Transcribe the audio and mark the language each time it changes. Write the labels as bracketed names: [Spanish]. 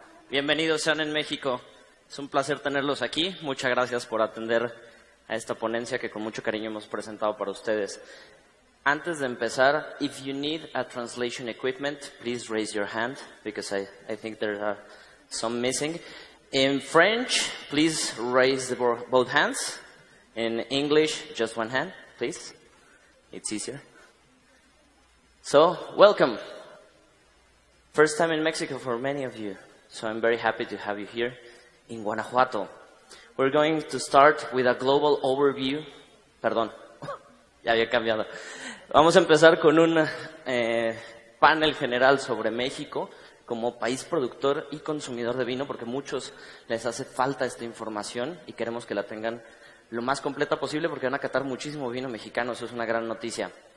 [Spanish] Bienvenidos sean en México. Es un placer tenerlos aquí. Muchas gracias por atender a esta ponencia que con mucho cariño hemos presentado para ustedes. Antes de empezar, [English] if you need a translation equipment, please raise your hand, because I think there are some missing. In French, please raise both hands. In English, just one hand, please. It's easier. So, welcome. First time in Mexico for many of you, so I'm very happy to have you here in Guanajuato. We're going to start with a global overview. [Spanish] Perdón, ya había cambiado. Vamos a empezar con un panel general sobre México como país productor y consumidor de vino, porque a muchos les hace falta esta información y queremos que la tengan lo más completa posible porque van a catar muchísimo vino mexicano, eso es una gran noticia.